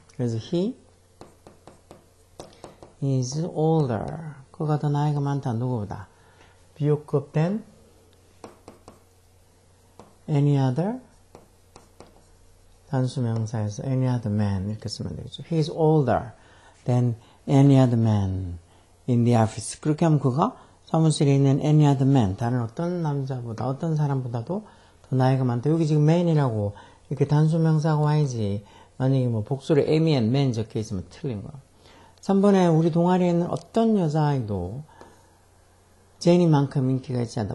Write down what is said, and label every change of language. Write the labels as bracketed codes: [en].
[ko] 그래서 [en] he is older. [ko] 그가 더 나이가 많다. 누구보다. 비교급 된 any other 단수명사에서 [en] any other man [ko] 이렇게 쓰면 되겠죠. [en] He is older than any other man in the office. [ko] 그렇게 하면 그가 사무실에 있는 [en] any other man [ko] 다른 어떤 남자보다 어떤 사람보다도 더 나이가 많다. 여기 지금 man이라고 이렇게 단수명사가 와야지 만약에 뭐 복수로 [en] Amy and man [ko] 적혀 있으면 틀린 거야. 3번에 우리 동아리에 있는 어떤 여자아이도 제니만큼 인기가 있지 않다.